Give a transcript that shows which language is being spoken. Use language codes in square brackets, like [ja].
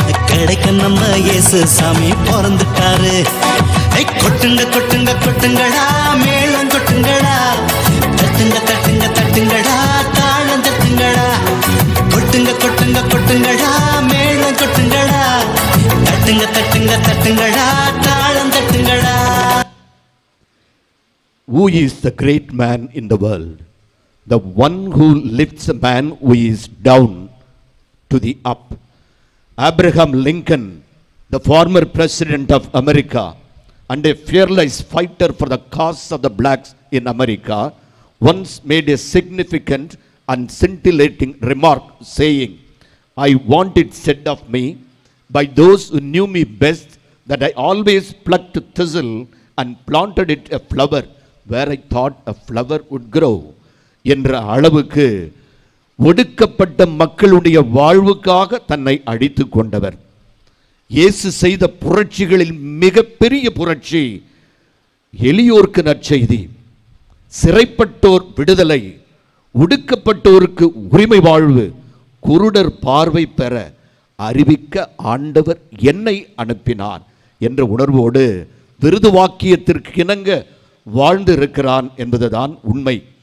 [ta] கிடைக்க நம்ம இயேசு சாமி பிறந்துட்டாரு. கொட்டுங்க கொட்டுங்க கொட்டுங்கடா, மேளம் கொட்டுங்கடா, தட்டுங்க தட்டுங்க தட்டுங்கடா, தாளம் தட்டுங்கடா. கொட்டுங்க கொட்டுங்க கொட்டுங்கடா, மேளம் கொட்டுங்கடா, தட்டுங்க தட்டுங்க தட்டுங்கடா, தாளம் தட்டுங்கடா. [en] Who is the great man in the world? The one who lifts a man who is down to the up. Abraham Lincoln, the former president of America and a fearless fighter for the cause of the blacks in America, once made a significant and scintillating remark saying, "I want it said of me by those who knew me best that I always plucked a thistle and planted it a flower where I thought a flower would grow." [ta] என்ற அளவுக்கு ஒடுக்கப்பட்ட மக்களுடைய வாழ்வுக்காக தன்னை அழித்து கொண்டவர். இயேசு செய்த புரட்சிகளில் மிகப்பெரிய புரட்சி எளியோர்க்கு நற்செய்தி, சிறைப்பட்டோர் விடுதலை, ஒடுக்கப்பட்டோருக்கு உரிமை வாழ்வு, குருடர் பார்வை பெற அறிவிக்க ஆண்டவர் என்னை அனுப்பினார் என்ற உணர்வோடு விருது வாக்கியத்திற்கு இணங்க வாழ்ந்து இருக்கிறான் என்பதுதான் உண்மை.